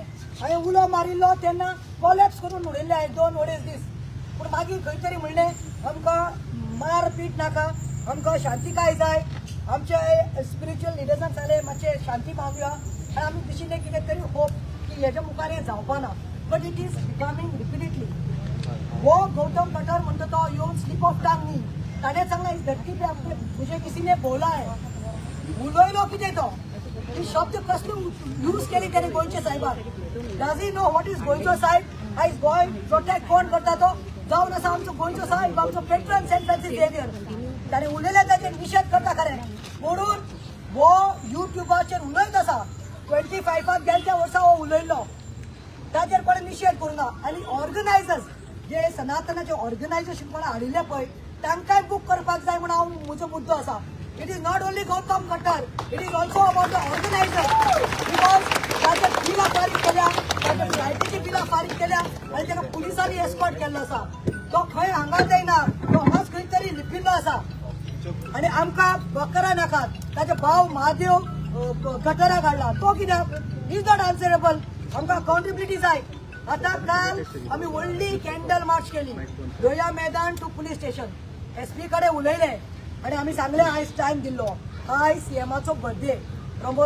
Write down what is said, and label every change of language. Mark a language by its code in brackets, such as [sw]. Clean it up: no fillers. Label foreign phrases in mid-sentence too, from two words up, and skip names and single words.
[kok] हांवें उलो मारिल्लो तेन्ना कॉलेप्स करून उडयल्ले हांवें 2-2.5 दीस पूण मागीर खंय तरी म्हणलें आमकां मारपीट नाका आमकां शांतीकाय जाय आमचे [en] spiritual leadersan [kok] सांगलें मातशें शांती पावया आनी आमी दिशिल्लें कितें तरी होप की हेच्या मुखार हें जावपा ना [en] but it is becoming repeatedly [kok] वो गौतम कटर म्हणटा तो येवन [en] slip of tongue [kok] न्ही ताणें सांगलें [hi] इस धरती पे आपने मुझे किसी ने बोला है [kok] उलयलो कितें तो ही शब्द कसले यूज केली त्याने गोंयचे सायबाक [en] does he know what is [kok] गोंयचो सायब आयज गोंय प्रोटेक्ट कोण करता तो जावन आसा आमचो गोंयचो सायब आमचो [en] patron saint [kok] फ्रांसीस झेवियर ताणें उलयलें ताचेर निशेध करता खरें म्हणून वो युट्यूबाचेर उलयत आसा 25 गेल्या वर्सा हो उलयल्लो ताचेर कोणें निशेध करूना आनी ऑर्गनायझर्स जे सनातनाचे ऑर्गनायझेशन कोणें हाडिल्ले पळय तांकांय बूक करपाक जाय म्हूण हांव म्हजो मुद्दो आसा [en] it is not only Gautam Katar it is also about the organizer because [kok] ताचे बिलां फारीक केल्या ताचे फ्लायटीची बिलां फारीक केल्या आनी ताका पुलिसांनी एस्कॉर्ट केल्लो आसा तो खंय हांगा जायना तो हांगाच खंय तरी लिपिल्लो आसा आनी आमकां बकरा नाकात ताचे भाव महादेव गटराक हाडला तो कित्याक [en] is not answerable [kok] आमकां अकाउंटेबिलिटी जाय आतां काल आमी व्हडली [en] candle march [kok] केली लोया मैदान [en] to police station [kok] एसपी कडेन उलयले आनी आमी सांगलें आयज टायम दिल्लो आयज सीएमाचो बर्थडे प्रमोद